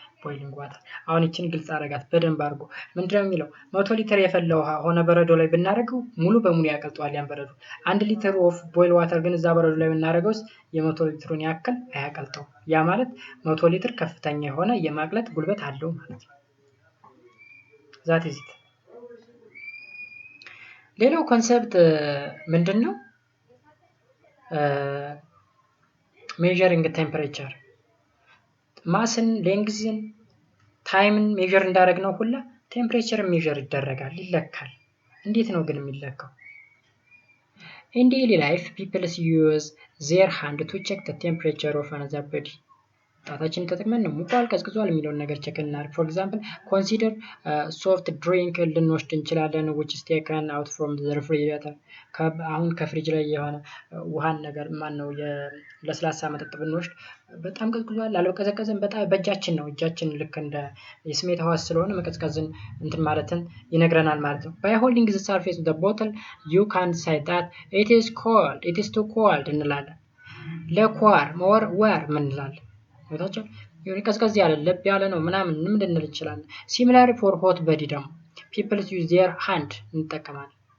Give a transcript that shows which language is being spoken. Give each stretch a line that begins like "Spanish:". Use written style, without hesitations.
Amharic: boiling water። አሁን እቺን ግልጽ አረጋት በደንብ አድርጎ። ምንድነው የሚለው 100 ሊትር የፈላ ውሃ ሆነ በረዶ ላይ ብናደርገው ሙሉ በሙሉ ያቀልጠዋል ያን በረዶ። 1 ሊትር ኦፍ ቦይል ዋተር ግን እዛ በረዶ ላይ ብናደርገውስ የ100 ሊትሩን ያክል አያቀልጠው። ያ ማለት 100 ሊትር ከፍተኛ የሆነ የማቅለጥ ጉልበት አለው ማለት ነው።
English: that is it።
Amharic: ሌላው ኮንሰፕት ምንድነው? ሜዠሪንግ ቴምፕሬቸር ማስን፣ ሌንግዝን፣ ታይምን ሜዠር እንዳደረግነው ሁላ ቴምፕሬቸር ሜዠር ይደረጋል፣ ይለካል። እንዴት ነው ግን የሚለካው?
English: in daily life people use their hand to check the temperature of another body።
Amharic: ጣታችንን ተጠቅመን ነው ሙቋል ቀዝቅዟል የሚለውን ነገር ቼክ እናድርግ።
English: ፎር ኤግዛምፕል ኮንሲደር ሶፍት ድሪንክ
Amharic: ልንወስድ እንችላለን
English: which is taken out from the refrigerator
Amharic: አሁን ከፍሪጅ ላይ የሆነ ውሃን ነገር ማን ነው ለስላሳ መጠጥ ብንወስድ በጣም ቀዝቅዟል አልቀዘቀዘም በጣም በእጃችን ነው እጃችን ልክ እንደ የስሜት ህዋስ ስለሆነ መቀዝቀዝን እንትን ማለትን ይነግረናል ማለት ነው።
English: by holding the surface of the bottle you can say that it is cold, it is too cold
Amharic: እንላለን። ለኳር ሞር ወር ምን እንላለን ወታቸው የሆነ ቀዝቀዝ ያለ ለብ ያለ ነው ምናምን ምን ልንል እንችላለን።
English: similar for hot body
Amharic: ደግሞ
English: people use their hand
Amharic: እንጠቀማለን